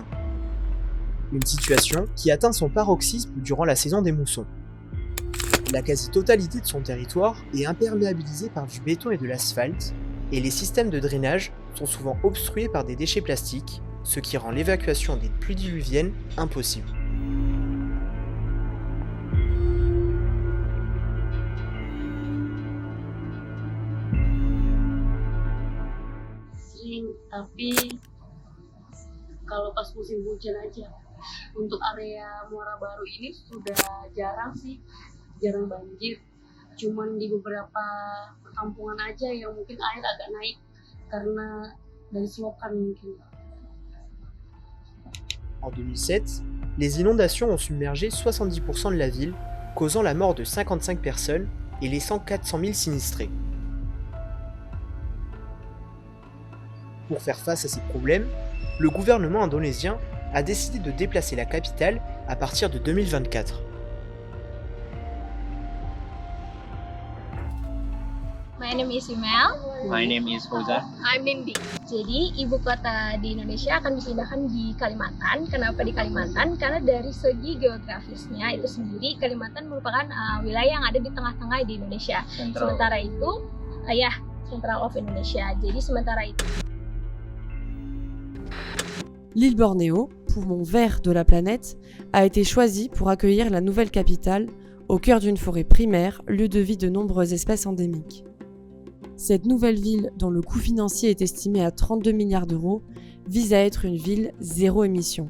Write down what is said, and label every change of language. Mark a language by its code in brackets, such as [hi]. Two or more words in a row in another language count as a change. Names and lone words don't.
[fr] Une situation qui atteint son paroxysme durant la saison des moussons. La quasi-totalité de son territoire est imperméabilisée par du béton et de l'asphalte, et les systèmes de drainage sont souvent obstrués par des déchets plastiques, ce qui rend l'évacuation des pluies diluviennes impossible. [id] Tapi kalau pas musim hujan aja. Untuk area Muara Baru ini sudah jarang banjir. Cuman di beberapa perkampungan aja yang mungkin air agak naik karena dari selokan mungkin. [fr] En 2007, les inondations ont submergé 70% de la ville, causant la mort de 55 personnes et laissant 400 000 sinistrés. Pour faire face à ces problèmes, le gouvernement indonésien a décidé de déplacer la capitale à partir de 2024. [en] My name is Imel. My name is Fauza. I'm Nindi. [id] Jadi ibu kota di Indonesia akan dipindahkan di Kalimantan. Kenapa di Kalimantan? Karena dari segi geografisnya itu sendiri Kalimantan merupakan wilayah yang ada di tengah-tengah di Indonesia. Sementara itu, [en] Central of Indonesia. [id] Jadi sementara itu. [fr] L'île Bornéo, poumon vert de la planète, a été choisie pour accueillir la nouvelle capitale au cœur d'une forêt primaire, lieu de vie de nombreuses espèces endémiques. Cette nouvelle ville, dont le coût financier est estimé à 32 milliards d'euros, vise à être une ville zéro émission.